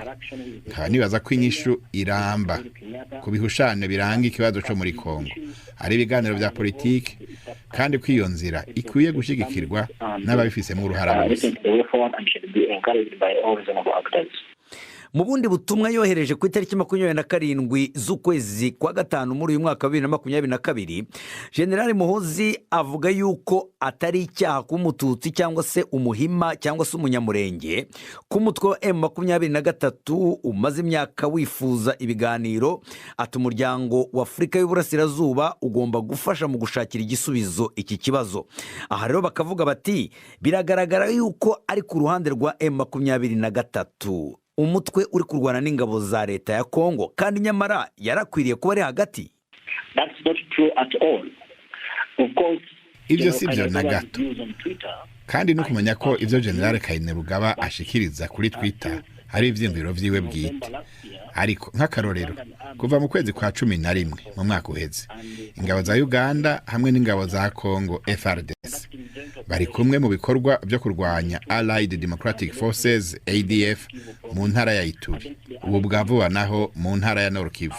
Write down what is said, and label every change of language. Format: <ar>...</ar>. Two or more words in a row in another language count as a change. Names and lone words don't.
<rn>Nkaba nibaza ko inyishu iramba ku bihushane biranga ikibazo cyo muri Kongo ari ibiganiro vya politiki kandi ko iyo nzira ikwiye gushigikirwa n'ababifisemo uruhara bose. Mu bundi butumwa yohereje ku itariki 27 z'ukwezi kwa gatanu muri uyu mwaka wa 2022,</rn> <rw>General Muhoozi avuga yuko atari icyaha k'umututsi cyangwa se umuhima cyangwa se umunyamurenge ku mutwe wa M23 umaze imyaka wifuza ibiganiro, ati umuryango wa Afrika y'Uburasirazuba ugomba gufasha mu gushakira igisubizo iki kibazo.</rw> <rn>Aha rero bakavuga bati biragaragara yuko ari ku ruhande rwa M23 umutwe uri kurwana n'ingabo za leta ya Kongo kandi nyamara yarakwiriye kuba ari hagati.</rn> <en>That's not true at all. Of course,</en> <rn>ivyo sivyo na gato. Kandi no kumenya ko ivyo General Kainerugaba ashikiriza kuri Twitter hari ivyimviro vyiwe bwite. Ariko nk'akarorero kuva mu kwezi kwa 11 mu mwaka uheze ingabo za Uganda hamwe n'ingabo za Kongo FARDC bari kumwe mu bikorwa byo kurwanya Allied Democratic Forces ADF mu ntara ya Ituri, ubu bwavuba naho mu ntara ya Nord Kivu.</rn>